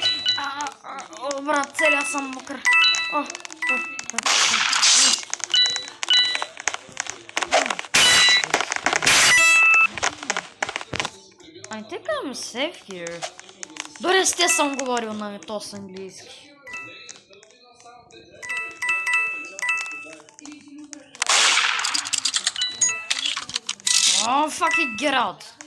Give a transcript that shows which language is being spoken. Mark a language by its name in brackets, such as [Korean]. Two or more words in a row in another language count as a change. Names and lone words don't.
[Bulgarian] Брат, целия съм мокър. [English] I think I'm safe here. [Bulgarian] Дори с те съм говорил на то с английски. [English] Oh, fuck it, get out.